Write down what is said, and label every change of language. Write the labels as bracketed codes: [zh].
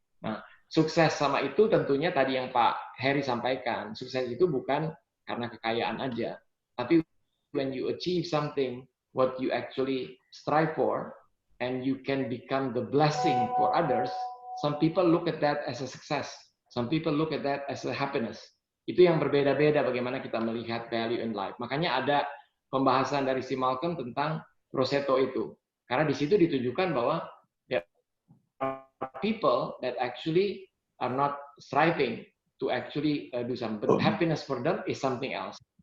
[id] Nah, sukses sama itu tentunya tadi yang Pak Heri sampaikan, sukses itu bukan karena kekayaan aja, tapi [en] when you achieve something, what you actually strive for, and you can become the blessing for others, some people look at that as a success, some people look at that as a happiness. [id] Itu yang berbeda-beda bagaimana kita melihat [en] value in life. [id] Makanya ada pembahasan dari si Malcolm tentang Rosetto itu. Karena di situ ditunjukkan bahwa [en] there are people that actually are not striving to actually do something. But happiness for them is something else.